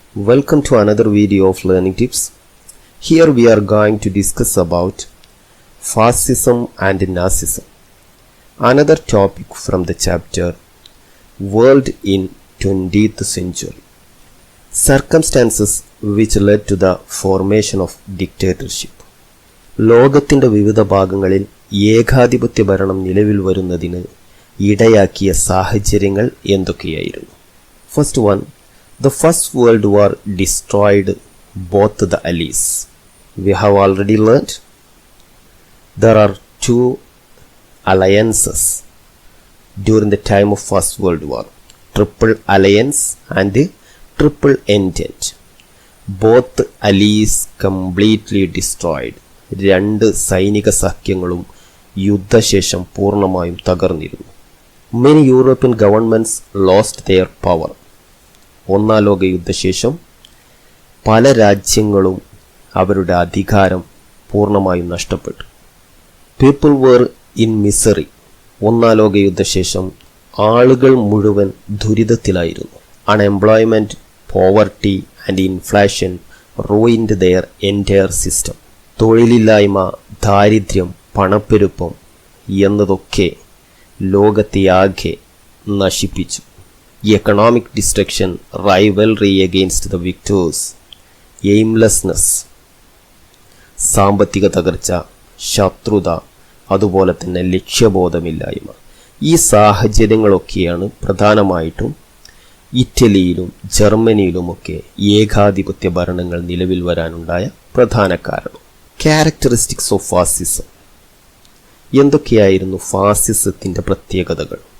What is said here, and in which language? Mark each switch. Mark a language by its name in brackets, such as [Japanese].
[English] Welcome to another video of Learning Tips. Here we are going to discuss about fascism and Nazism. Another topic from the chapter World in 20th Century. Circumstances which led to the formation of dictatorship. [Malayalam] ലോകത്തിൻ്റെ വിവിധ ഭാഗങ്ങളിൽ ഏകാധിപത്യ ഭരണം നിലവിൽ വരുന്നതിന് ഇടയാക്കിയ സാഹചര്യങ്ങൾ എന്തൊക്കെയായിരുന്നു? [English] First one, the First World War destroyed both the allies. We have already learned there are two alliances during the time of First World War, Triple Alliance and Triple Entente. Both allies completely destroyed. [Malayalam] രണ്ട് സൈനിക സഖ്യങ്ങളും യുദ്ധശേഷം പൂർണ്ണമായും തകർന്നിരുന്നു. [English] Many European governments lost their power. [Malayalam] ഒന്നാം ലോക യുദ്ധശേഷം പല രാജ്യങ്ങളും അവരുടെ അധികാരം പൂർണ്ണമായും നഷ്ടപ്പെട്ടു. [English] People were in misery. [Malayalam] ഒന്നാം ലോക യുദ്ധശേഷം ആളുകൾ മുഴുവൻ ദുരിതത്തിലായിരുന്നു. [English] Unemployment, poverty and inflation ruined their entire system. [Malayalam] തൊഴിലില്ലായ്മ, ദാരിദ്ര്യം, പണപ്പെരുപ്പം എന്നതൊക്കെ ലോകത്തെയാകെ നശിപ്പിച്ചു. [English] Economic destruction, rivalry against the victors, aimlessness, [Malayalam] സാമ്പത്തിക തകർച്ച, ശത്രുത, അതുപോലെ തന്നെ ലക്ഷ്യബോധമില്ലായ്മ. ഈ സാഹചര്യങ്ങളൊക്കെയാണ് പ്രധാനമായിട്ടും ഇറ്റലിയിലും ജർമ്മനിയിലുമൊക്കെ ഏകാധിപത്യ ഭരണങ്ങൾ നിലവിൽ വരാനുണ്ടായ പ്രധാന കാരണം. [English] Characteristics of fascism. [Malayalam] എന്തൊക്കെയായിരുന്നു ഫാസിസത്തിൻ്റെ പ്രത്യേകതകൾ?